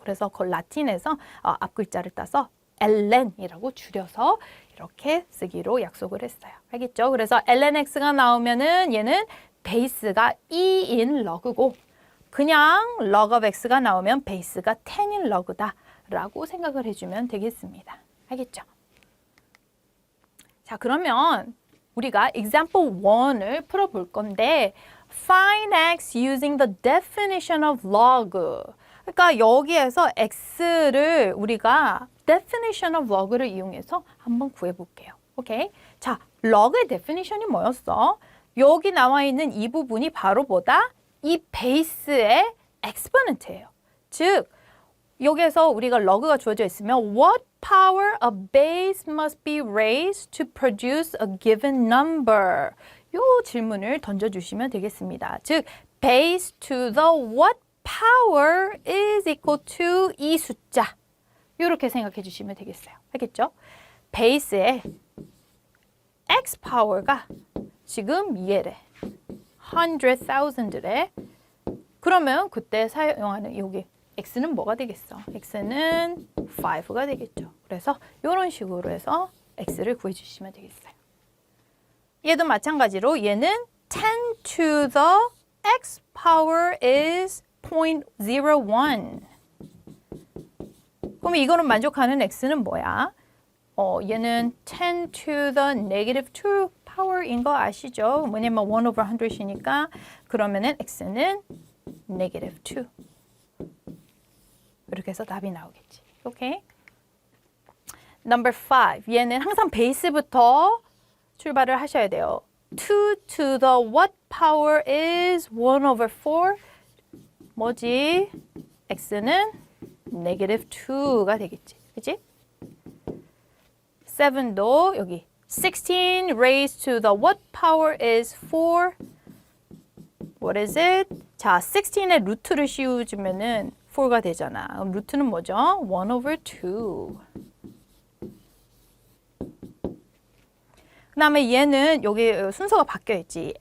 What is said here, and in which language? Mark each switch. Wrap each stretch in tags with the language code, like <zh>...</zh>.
<ko>그래서 그 라틴에서 앞 글자를 따서 ln이라고 줄여서 이렇게 쓰기로 약속을 했어요. 알겠죠? 그래서 lnx가 나오면은 얘는 베이스가 2인 log고 그냥 log of x가 나오면 베이스가 10인 log다 라고 생각을 해주면 되겠습니다. 알겠죠? 자, 그러면 우리가 example 1을 풀어볼 건데</ko> <en>find x using the definition of log.</en> <ko>그러니까 여기에서 x를 우리가 definition of log를 이용해서 한번 구해볼게요. 오케이? 자, log의 definition이 뭐였어? 여기 나와 있는 이 부분이 바로 뭐다? 이 베이스의 exponent예요. 즉, 여기에서 우리가 log가 주어져 있으면</ko> <en>what power a base must be raised to produce a given number?</en> <ko>요 질문을 던져주시면 되겠습니다.</ko> <en>즉, base to the what power is equal to</en> <ko>이 숫자. 이렇게 생각해 주시면 되겠어요. 알겠죠? 베이스에 x 파워가 지금 얘래. 100,000래. 그러면 그때 사용하는 여기 x는 뭐가 되겠어? x는 5가 되겠죠. 그래서 이런 식으로 해서 x를 구해주시면 되겠어요. 얘도 마찬가지로 얘는</ko> <en>10 to the x power is 0.01.</en> <ko>그럼 이거는 만족하는 x는 뭐야? 얘는</ko> <en>10 to the negative 2 power</en> <ko>인 거 아시죠? 왜냐면</ko> <en>1 over 100</en> <ko>이니까 그러면은 x는 negative 2. 이렇게 해서 답이 나오겠지.</ko> <en>오케이? Number 5.</en> <ko>얘는 항상 베이스부터 출발을 하셔야 돼요.</ko> <en>2 to the what power is 1 over 4?</en> <ko>뭐지? x는 negative 2가 되겠지. 그치? 7도 여기</ko> <en>16 raised to the what power is 4? What is it?</en> <ko>자, 16에 루트를 씌워주면은 4가 되잖아. 그럼 루트는 뭐죠? 1 over 2. 그 다음에 얘는 여기 순서가 바뀌어있지.</ko>